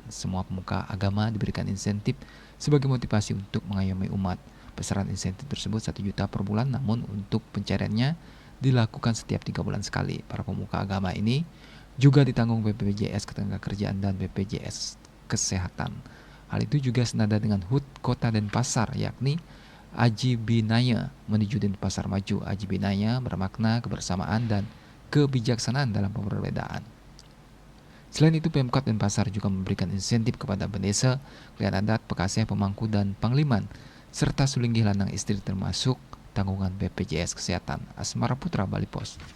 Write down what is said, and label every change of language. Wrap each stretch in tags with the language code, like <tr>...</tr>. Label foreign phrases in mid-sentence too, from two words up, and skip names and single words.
<id>Semua pemuka agama diberikan insentif sebagai motivasi untuk mengayomi umat. Besaran insentif tersebut 1 juta per bulan, namun untuk pencairannya dilakukan setiap 3 bulan sekali. Para pemuka agama ini juga ditanggung BPJS Ketenagakerjaan dan BPJS Kesehatan. Hal itu juga senada dengan HUT Kota Denpasar, yakni Aji Binaya menuju Denpasar Maju. Aji Binaya bermakna kebersamaan dan kebijaksanaan dalam perbedaan. Selain itu, Pemkot Denpasar juga memberikan insentif kepada Bendesa, Klian Adat, Pekaseh, Pemangku, dan Pangliman, serta Sulinggih Lanang Istri termasuk tanggungan BPJS Kesehatan. Asmara Putra, Bali Pos.</id>